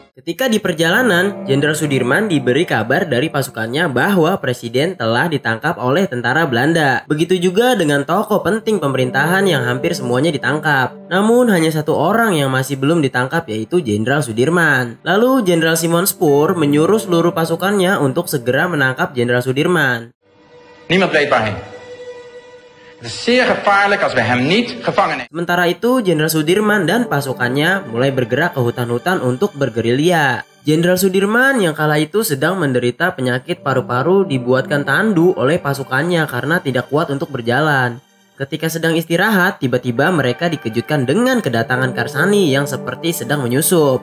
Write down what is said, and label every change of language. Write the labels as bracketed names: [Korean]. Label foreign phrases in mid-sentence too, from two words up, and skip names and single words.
[Indonesian] Ketika di perjalanan, Jenderal Sudirman diberi kabar dari pasukannya bahwa Presiden telah ditangkap oleh tentara Belanda. Begitu juga dengan tokoh penting pemerintahan yang hampir semuanya ditangkap. Namun hanya satu orang yang masih belum ditangkap yaitu Jenderal Sudirman. Lalu Jenderal Simon Spoor menyuruh seluruh pasukannya untuk segera menangkap Jenderal Sudirman. [Dutch] Niemand weet waarheen. Het is zeer gevaarlijk als we hem niet gevangen nemen. [Indonesian] Sementara itu, Jenderal Sudirman dan pasukannya mulai bergerak ke hutan-hutan untuk bergerilya. Jenderal Sudirman yang kala itu sedang menderita penyakit paru-paru dibuatkan tandu oleh pasukannya karena tidak kuat untuk berjalan. Ketika sedang istirahat, tiba-tiba mereka dikejutkan dengan kedatangan Karsani yang seperti sedang menyusup.